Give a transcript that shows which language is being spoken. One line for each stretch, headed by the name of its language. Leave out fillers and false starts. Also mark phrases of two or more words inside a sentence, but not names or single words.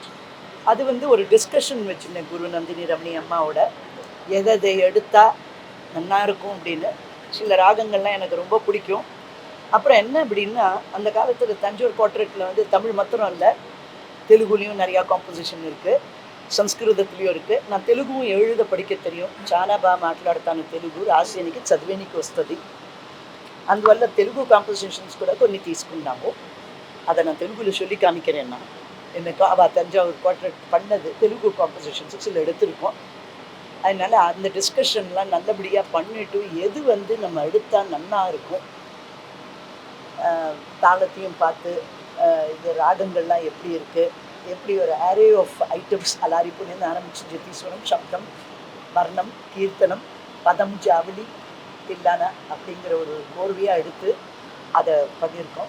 Tamil: அது ஒரு டிஸ்கஷன் வச்சுருந்தேன் குரு நந்தினி ரமணி அம்மாவோட, எதை எடுத்தால் நல்லா இருக்கும் அப்படின்னு. சில ராகங்கள்லாம் எனக்கு ரொம்ப பிடிக்கும். அப்புறம் என்ன அப்படின்னா அந்த காலத்தில் தஞ்சூர் குவார்டெட்டில் தமிழ் மாத்திரம் இல்லை, தெலுங்குலேயும் நிறையா காம்போசிஷன் இருக்குது, సంస్కృతத்துலேயும் இருக்குது. நான் తెలుగుவும் எழுத படிக்க தெரியும்.
Telugu: చాలా బాగా మాట్లాడతాను తెలుగు, రాసేనికి చదివేనికి వస్తుంది. అందువల్ల తెలుగు కాంపోజిషన్స్ కూడా కొన్ని తీసుకున్నాము.
Tamil: அதை நான் தெலுங்குல சொல்லி காமிக்கிறேன்னா எனக்கு அவள் தஞ்சாவூர் குவார்டெட் பண்ணது தெலுங்கு காம்போசிஷன்ஸ் சில எடுத்திருக்கோம். அதனால் அந்த டிஸ்கஷன்லாம் நல்லபடியாக பண்ணிவிட்டு எது நம்ம எடுத்தால் நல்லா இருக்கும், தாளத்தையும் பார்த்து இது ராகங்கள்லாம் எப்படி இருக்குது, எப்படி ஒரு
English: array of items
Tamil: அலாரிப்புலேருந்து ஆரம்பிச்சு ஜதீஸ்வரம், சப்தம், வர்ணம், கீர்த்தனம், பதம், ஜாவலி, தில்லானா அப்படிங்கிற ஒரு கோர்வையாக எடுத்து அதை பண்ணியிருக்கோம்.